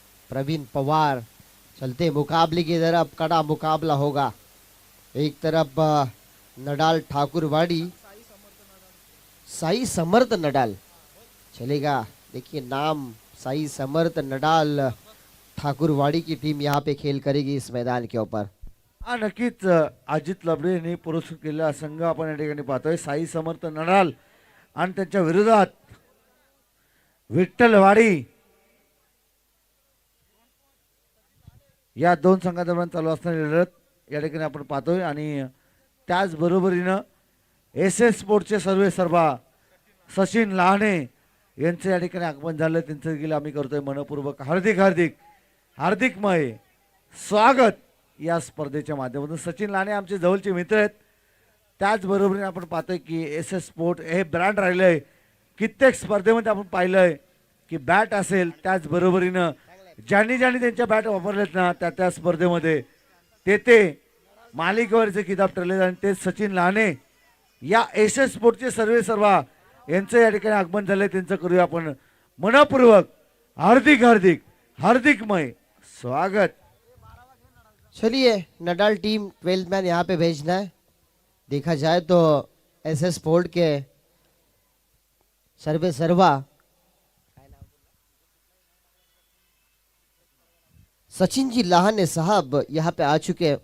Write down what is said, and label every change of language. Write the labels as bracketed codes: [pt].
[hi] प्रवीण पवार, चलते मुकाबले की तरफ। कड़ा मुकाबला होगा। एक तरफ नडाल ठाकुरवाड़ी, साई समर्थ नडाल चलेगा। देखिए नाम साई समर्थ नडाल ठाकुरवाड़ी की टीम यहाँ पे खेल करेगी इस मैदान के ऊपर। [mr] हा नक्कीच अजित लबडे यांनी पुरस्कृत केलेला संघ आपण या ठिकाणी पाहतोय, साई समर्थ नडाल आणि त्यांच्या विरोधात विठ्ठलवाडी, या 2 संघादरम्यान चालू असणारी लढत या ठिकाणी आपण पाहतोय। आणि त्याचबरोबरीनं एस एस स्पोर्ट्सचे सर्वे सर्वा सचिन लहाने यांचं या ठिकाणी आगमन झालं, त्यांचं देखील आम्ही करतोय मनपूर्वक हार्दिक हार्दिक हार्दिकमय स्वागत या स्पर्धेच्या माध्यमातून। सचिन लहाने आमचे जवळचे मित्र आहेत। त्याचबरोबरीने आपण पाहतोय की एस एस स्पोर्ट हे ब्रँड राहिलंय, कित्येक स्पर्धेमध्ये आपण पाहिलंय की बॅट असेल त्याच बरोबरीनं ज्यांनी ज्यांनी त्यांच्या बॅट वापरलेत ना त्या त्या स्पर्धेमध्ये ते मालिकेवरचे किताब ठरले आणि ते सचिन लहाने या एस स्पोर्टचे सर्वे सर्वा यांचं या ठिकाणी आगमन झालंय. त्यांचं करूया आपण मनपूर्वक हार्दिक हार्दिक हार्दिकमय स्वागत. [hi] चलिए नडाल टीम 12th मैन यहाँ पे भेजना है. देखा जाए तो एसएस स्पोर्ट के सर्वे सर्वा सचिन जी लाहने साहब यहाँ पे आ चुके हैं.